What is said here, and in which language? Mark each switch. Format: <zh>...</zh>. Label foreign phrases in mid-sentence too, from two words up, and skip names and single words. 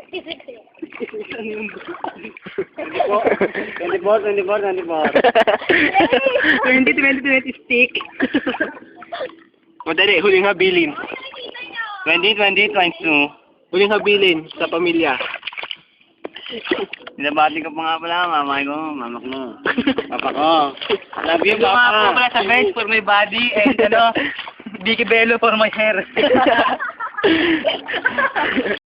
<en>2020 stick.</en> <tl>Madali, huling habilin.</tl> <en>2020 times 2.</en> <tl>Huling habilin sa pamilya. Binabati ko pa nga pala, mama ko, mama ko, papa ko.</tl> <en>Love you, papa.</en> <tl>Pala sa</tl> <en>bench for my body and Vicky Bello for my hair.</en>